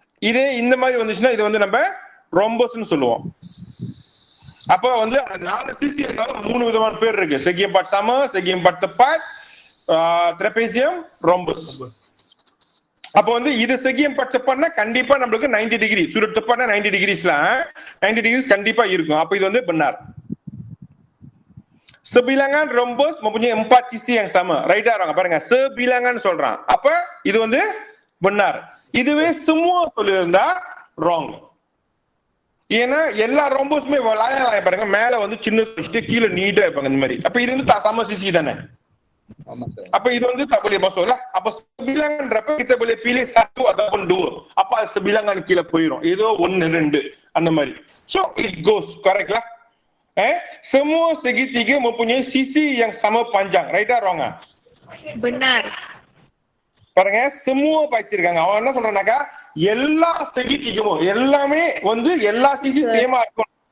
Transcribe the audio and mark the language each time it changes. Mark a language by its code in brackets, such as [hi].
[ta] இதே இந்த மாதிரி வந்துச்சுன்னா இது வந்து நம்ம rhombusன்னு சொல்லுவோம். அப்ப வந்து 4 சிசி இருந்தாலும் 3 விதமான பேர் இருக்கு. [ms] segi 4 sama, segi 4 tepat, trapezium, rhombus. [ta] அப்ப வந்து இது [ms] segi 4 tepat [ta] னா கண்டிப்பா நமக்கு 90 டிகிரி சூரத் tepatனா 90 டிகிரிஸ்ல 90 டிகிரிஸ் கண்டிப்பா இருக்கும். அப்ப இது வந்து benar. [ms] Sebilangan rhombus mempunyai 4 sisi yang sama. [en] Right ah orang [ta] பாருங்க sebilangan சொல்றான். அப்ப இது வந்து benar. இதுவே semua சொல்லிருந்தா wrong. ஏன்னா எல்லா ரோம்பஸ்மே லாயா பாருங்க மேல வந்து சின்ன வச்சுட்டு கீழே நீட்டா இருப்பாங்க இந்த மாதிரி. அப்ப இது வந்து [ms] sama sisi [ta] தானே. அப்ப இது வந்து [ms] tak boleh masuk lah. Apa sebilanganன்றப்ப kita boleh pilih 1 ataupun 2. [ta] அப்ப sebilangan கீழ போயிடும். ஏதோ 1 2 அந்த மாதிரி. [en] So it goes correct lah. [ms] Semua segitiga mempunyai sisi yang sama panjang. [en] Right ah wrong ah? [ms] benar. [ta] பாருங்க semua படிச்சிருக்காங்க. அவன் என்ன சொல்றானாக்கா எல்லா செகித்திகமும் எல்லாமே வந்து எல்லா சிசி சேமா இருக்கும்.